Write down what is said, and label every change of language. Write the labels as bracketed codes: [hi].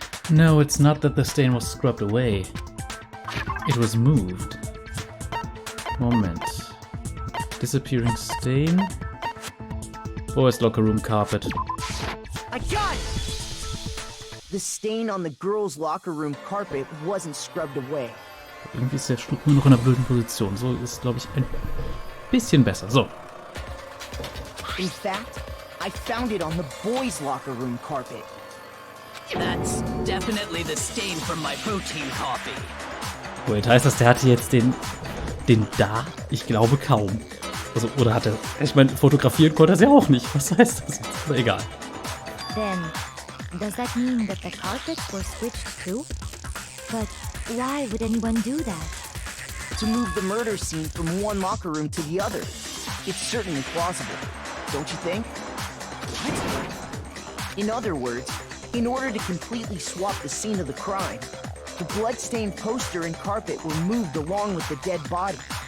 [en] No, it's not that the stain was scrubbed away. It was moved. Moment. Disappearing stain. Boys' locker room carpet. I got it! The stain on the girls' locker room carpet wasn't scrubbed away. [de] Irgendwie ist der Stuhl nur noch in einer blöden Position. So ist, glaube ich, ein bisschen besser. So. [en] In fact, I found it on the boys' locker room carpet. That's definitely the stain from my protein coffee. [de] Wait, heißt das, der hatte jetzt den da? Ich glaube kaum. Also, oder hat er... Ich meine, fotografieren konnte er sie auch nicht. Was heißt das jetzt? Aber egal. [en] Then, does that mean that the carpets were switched too? But why would anyone do that? To move the murder scene from one locker room to the other. It's certainly plausible, don't you think? What? In other words, in order to completely swap the scene of the crime, the blood-stained poster and carpet were moved along with the dead body.